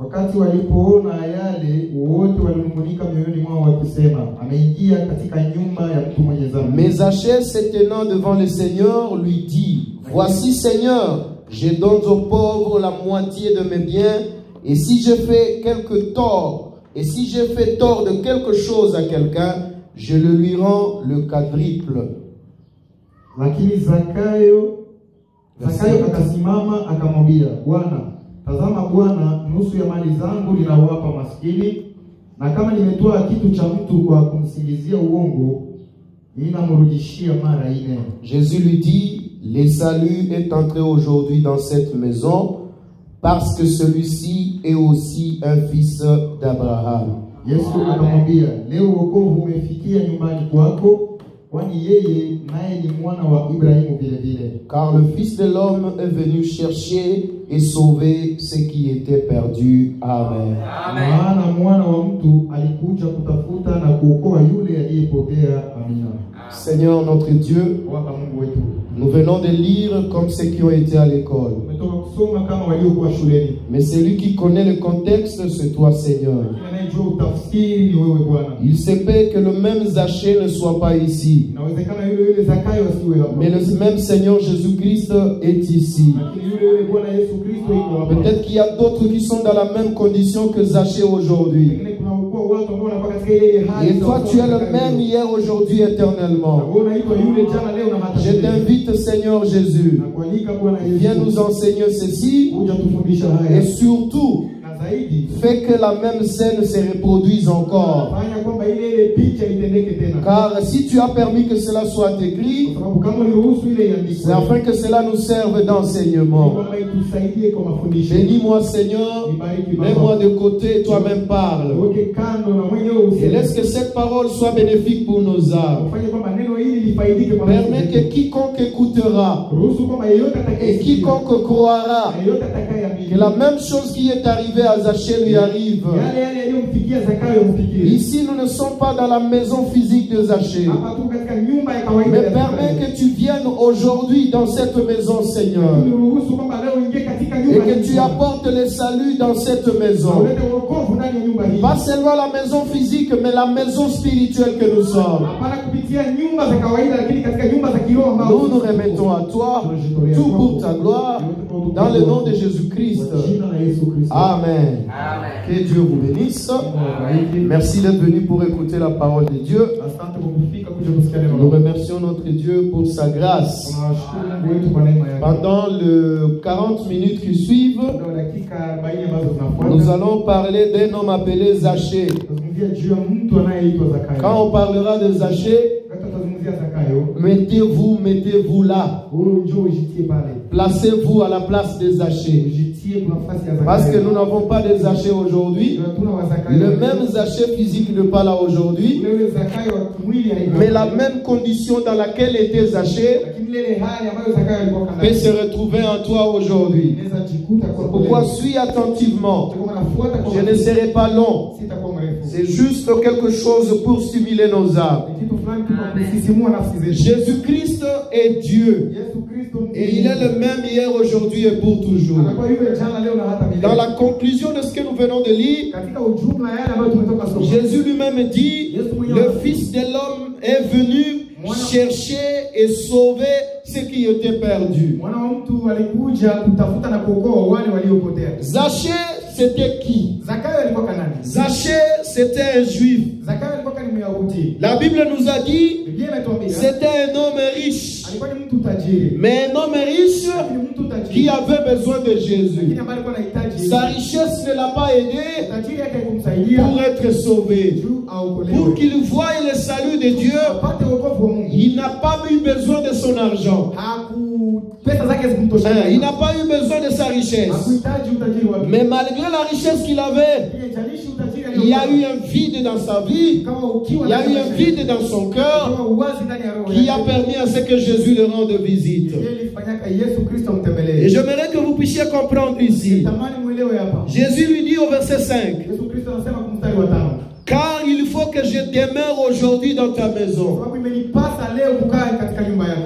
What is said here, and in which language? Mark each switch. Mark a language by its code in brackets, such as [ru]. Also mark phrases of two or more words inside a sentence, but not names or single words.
[fr] Mais Zachée, se tenant devant le Seigneur, lui dit: voici, Seigneur, je donne aux pauvres la moitié de mes biens, et si je fais quelque tort, et si je fais tort de quelque chose à quelqu'un, je le lui rends le quadruple. [sw] Lakini Zakayo akasimama akamwambia, Bwana, tazama Bwana, nusu ya mali zangu ninawapa maskini, na kama nimetoa kitu cha mtu kwa kumsingizia uongo, ninamrudishia mara 4. [fr] Jésus lui dit: le salut est entré aujourd'hui dans cette maison, parce que celui-ci est aussi un fils d'Abraham. [sw] Yesu akamwambia, leo wokovu umefikia nyumbani kwako, kwani yeye naye ni mwana wa Ibrahimu vile vile. [fr] Car le Fils de l'homme est venu chercher et sauver ce qui était perdu. Amen. [sw] Maana mwana wa mtu alikuja kutafuta na kuokoa yule aliyepotea. Amina. [fr] Seigneur notre Dieu, nous venons de lire comme ceux qui ont été à l'école. Mais celui qui connaît le contexte, c'est toi, Seigneur. Il se peut que le même Zachée ne soit pas ici, mais le même Seigneur Jésus-Christ est ici. Peut-être qu'il y a d'autres qui sont dans la même condition que Zachée aujourd'hui. Et toi, tu es le même hier, aujourd'hui, éternellement. Je t'invite, Seigneur Jésus, viens nous enseigner ceci, et surtout, [sw] na zaidi [fr] fait que la même scène se reproduise encore. [sw] fanya kwamba ile picha itendeke tena. [fr] Car si tu as permis que cela soit écrit, [sw] Kwa sababu kama uliruhusu ile iandikwe, [fr] c'est afin que cela nous serve d'enseignement. [sw] kwamba itusaidie kwa mafundisho. [fr] Bénis-moi Seigneur, mets-moi de côté et toi-même parle. [sw] Weke kando na mwenyewe [fr] Et [sw] useme. [fr] laisse que cette parole soit bénéfique pour nos âmes. [sw] Ufanye kwamba neno hili lifaidike kwa [fr] Permets [sw] maisha [fr] que [sw] yetu. [fr] quiconque écoutera [sw] Ruhusu kwamba yeyote [fr] et [sw] atakayesikia, [fr] quiconque croira [sw] yeyote atakayeamini, [fr] que la même chose qui est arrivée à Zachée lui arrive. [sw] yale yaliyomfikia Zakayo yamfikie. [fr] Ici, nous ne sommes pas dans la maison physique de Zachée. [sw] Hapa tu katika nyumba ya kawaida [fr] Mais [sw] ya [fr] permets [sw] Zakayo. [fr] que tu viennes aujourd'hui dans cette maison, Seigneur. [sw] Ruhusu kwamba leo uingie katika [fr] Et [sw] nyumba [fr] que [sw] hii. [fr] tu apportes le salut dans cette maison. [sw] Ulete wokovu ndani ya nyumba hii. [fr] Pas seulement la maison physique, mais la maison spirituelle que nous sommes. [sw] Hapana kupitia nyumba za kawaida, lakini katika nyumba za kiroho ambao [fr] Nous nous remettons à toi, tout pour ta gloire, dans le nom de Jésus-Christ. [sw] Kwa jina la Yesu Kristo. [fr] Amen. Que Dieu vous bénisse. Merci d'être venu pour écouter la parole de Dieu. [sw] Asante kwa kufika kuja kusikia neno la [fr] Nous [sw] Mungu. [fr] remercions notre Dieu pour sa grâce. [sw] Tunawashukuru Mungu wetu kwa neema yake. [fr] Pendant les 40 minutes qui suivent, [sw] Kwa dakika 40 ambazo [fr] nous [sw] zinafuata, [fr] allons parler d'un homme appelé Zachée. [sw] tutazungumzia juu ya mtu anayeitwa Zakayo. [fr] Quand on parlera de Zachée, [sw] Wakati tutazungumzia Zakayo, [fr] mettez-vous là. [sw] huyu njoo ujitie pale. [fr] Placez-vous à la place de Zachée. [sw] Ujitie kwa nafasi ya Zakayo. [fr] Parce que nous n'avons pas de Zachée aujourd'hui. [sw] Hatuna wa Zakayo. [fr] Le même Zachée physique n'est pas là aujourd'hui. [sw] Ule Zakayo wa kimwili haiko. [fr] Mais la même condition dans laquelle était Zachée [sw] Lakini ile hali ambayo Zakayo alikuwa kana. [fr] peut se retrouver en toi aujourd'hui. [sw] Inaweza jikuta kwa [fr] Pourquoi suis attentivement? [sw] Utakuwa unafuata kwa [fr] Je ne serai pas long. [sw] sitakuwa mrefu. [fr] C'est juste quelque chose pour stimuler nos âmes. [sw] Ni kitu fulani tu kwa kusisimua nafsi zetu. [fr] Jésus-Christ est Dieu. [sw] Yesu Kristo ni [fr] Et il est le même hier, aujourd'hui et pour toujours. [sw] anakuwa yule jana leo na hata milele. [fr] Dans la conclusion de ce que nous venons de lire, [sw] Katika ujumla yale ambayo tumetoka soma. [fr] Jésus lui-même dit, le Fils de l'homme est venu chercher et sauver ce qui était perdu. [sw] Mwana wa mtu alikuja kutafuta na kuokoa wale waliopotea. [fr] Zachée, c'était qui? [sw] Zakayo alikuwa kanani? [fr] Zachée, c'était un juif. [sw] Zakayo alikuwa ni Myahudi. [fr] La Bible nous a dit, [sw] Biblia imetuambia [fr] c'était un homme riche. [sw] alikuwa ni mtu tajiri. [fr] Mais un homme riche [sw] Ni mtu tajiri. [fr] qui avait besoin de Jésus. [sw] Lakini ambaye alikuwa anahitaji [fr] Sa richesse ne l'a pas aidé [sw] tajiri yake kumsaidia [fr] pour être sauvé. [sw] juu aokolewe. [fr] Pour qu'il voie le salut de Dieu, [sw] Apate wokovu wa Mungu. [fr] il n'a pas eu besoin de son argent. [sw] Pesa zake zikumtosha. [fr] Il n'a pas eu besoin de sa richesse. [sw] Hakuhitaji utajiri wake. [fr] Mais malgré la richesse qu'il avait, [sw] Haijalishi utajiri [fr] il y a [sw] aliokuwa. [fr] eu un vide dans sa vie. [sw] Kama ukiwa [fr] Il y a [sw] na [fr] eu un [sw] maisha [fr] vide dans son cœur [sw] kama uwazi ndani ya roho [fr] qui a [sw] yake. [fr] permis à ce que Jésus le rende visite. [sw] Yeye alifanyaka Yesu Kristo [fr] Et [sw] mtembelee. [fr] j'aimerais que vous puissiez comprendre ici. [sw] Tamani muelewe hapa. [fr] Jésus lui dit au verset 5, [sw] Yesu Kristo anasema kwa mstari wa 5. [fr] car il faut que je demeure aujourd'hui dans ta maison. [sw] Sababu imenipasa leo kukaa katika nyumba yako.